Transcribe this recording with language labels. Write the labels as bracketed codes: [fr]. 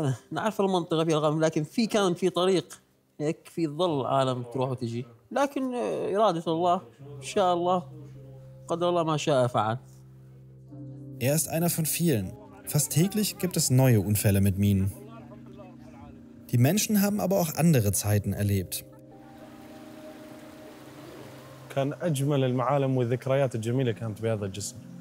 [ar] نعرف المنطقة في الغم، لكن كان في طريق هيك في ظل عالم تروح وتجي، لكن إرادة الله إن شاء الله قدر الله ما شاء فعل. [de] Er ist einer von vielen. Fast täglich gibt es neue Unfälle mit Minen. Die Menschen haben aber auch andere Zeiten erlebt. [ar] كان أجمل المعالم والذكريات الجميلة كانت بهذا الجسر.